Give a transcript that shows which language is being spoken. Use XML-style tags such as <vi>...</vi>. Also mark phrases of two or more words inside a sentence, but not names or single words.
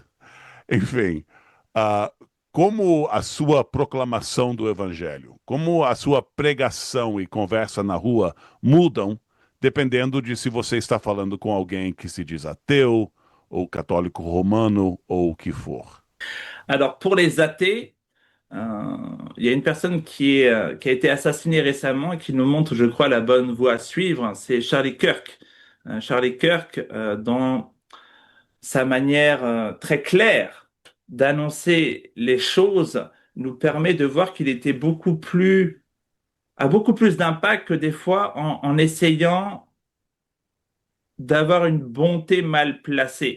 <pt>Enfim, ah, como a sua proclamação do evangelho, como a sua pregação e conversa na rua mudam dependendo de se você está falando com alguém que se diz ateu, ou católico romano, ou o que for.</pt> <fr>Alors, pour les athées, il y a une personne qui a été assassinée récemment et qui nous montre, je crois, la bonne voie à suivre. C'est Charlie Kirk. Charlie Kirk, dans sa manière très claire d'annoncer les choses, nous permet de voir qu'il était a beaucoup plus d'impact que des fois en essayant d'avoir une bonté mal placée.</fr>